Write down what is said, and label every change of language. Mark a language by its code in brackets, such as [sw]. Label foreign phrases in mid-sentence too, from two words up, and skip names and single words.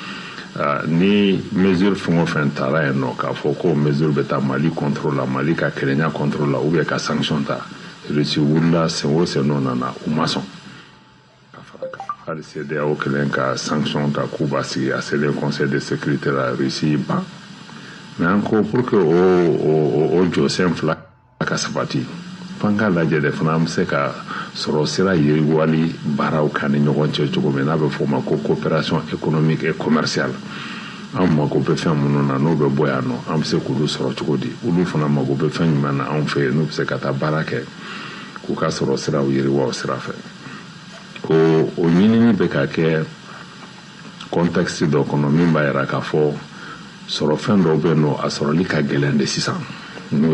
[bm] ni mesure fɛn o fɛn taara yen nɔ k'a fɔ ko mesure bɛ taa Mali contrôle la Mali ka kelenya contrôle la [fr] ou bien [bm] ka sanction ta Russie wulila sen o sen n'o nana u ma sɔn ka fara kan hali CEDEAO kelen ka sanction ta k'u b'a sigi a selen Conseil de sécurité la Russie ban [fr] mais encore pour [bm] que o jɔsen fila ka sabati f'an k'a lajɛ de fana an bɛ se ka sɔrɔ sira yiriwali baaraw kan ni ɲɔgɔn cɛ cogo min n'a bɛ fɔ o ma ko [fr] coopération économique et commerciale [bm] an mago bɛ fɛn minnu na n'o bɛ bɔ yan nɔ an bɛ se k'olu sɔrɔ cogo di olu fana mago bɛ fɛn jumɛn na anw fɛ yen n'u bɛ se ka taa baara kɛ k'u ka sɔrɔ siraw yiriwa o sira fɛ o ɲinini bɛ ka kɛ contexte dɔ kɔnɔ min b'a yira k'a fɔ sɔrɔ fɛn dɔw bɛ yen nɔ a sɔrɔli ka gɛlɛn de sisan n'o